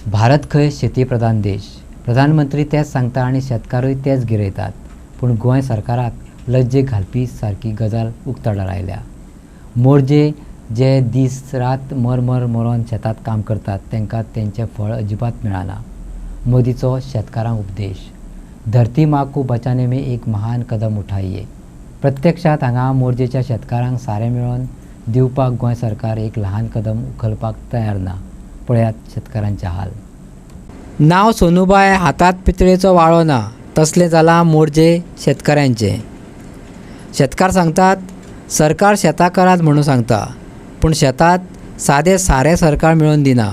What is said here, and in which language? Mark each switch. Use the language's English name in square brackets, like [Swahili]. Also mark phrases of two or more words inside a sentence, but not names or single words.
[Konkani] भारत खंय शेतीप्रधान देश. प्रधानमंत्री तेच सांगता आनी शेतकारूय तेच गिरयतात. पूण गोंय सरकाराक लज्जेक घालपी सारकी गजाल उक्ताडार आयल्या. मोर्जे जे दीस रात मरोन शेतात काम करतात तांकां तेंचें फळ अजिबात मेळना. मोदीचो शेतकारांक उपदेश. [Hindi] धरती माँ को बचाने में एक महान कदम उठाइए. [Konkani] प्रत्यक्षात हांगा मोर्जेच्या शेतकारांक सारें मेळोन दिवपाक गोंय सरकार एक ल्हान कदम उखलपाक तयार ना. पळयात शेतकारांचे हाल. नांव सोनूबाय, हातात पितळेचो वाळो ना, तसलें जाला मोर्जे शेतकाऱ्यांचे. शेतकार सांगतात सरकार शेतां करात म्हणून सांगता, पूण शेतात सादें सारें सरकार मेळोवन दिना.